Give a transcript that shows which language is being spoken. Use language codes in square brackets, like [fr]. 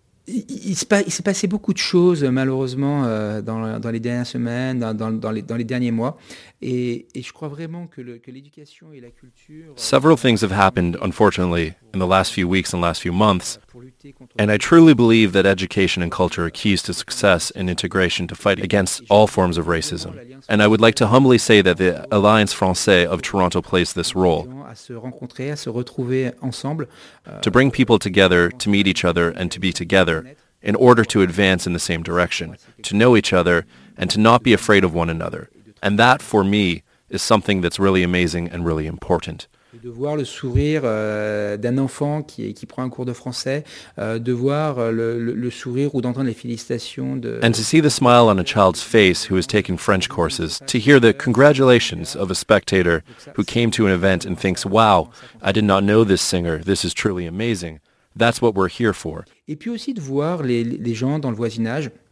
[fr] Il s'est passé beaucoup de choses, malheureusement, dans les dernières semaines, dans les derniers mois. Et je crois vraiment que l'éducation et la culture... [en] Several things have happened, unfortunately, in the last few weeks and last few months. And I truly believe that education and culture are keys to success and integration to fight against all forms of racism. And I would like to humbly say that the Alliance Française of Toronto plays this role. [fr] À se rencontrer, à se retrouver ensemble, [en] to bring people together, to meet each other, and to be together, in order to advance in the same direction, to know each other, and to not be afraid of one another. And that, for me, is something that's really amazing and really important. [fr] De voir le sourire d'un enfant qui prend un cours de français, de voir le sourire ou d'entendre les félicitations de... [en] And to see the smile on a child's face who is taking French courses, to hear the congratulations of a spectator who came to an event and thinks, wow, I did not know this singer, this is truly amazing. That's what we're here for. [fr] Et puis aussi de voir les gens dans le voisinage.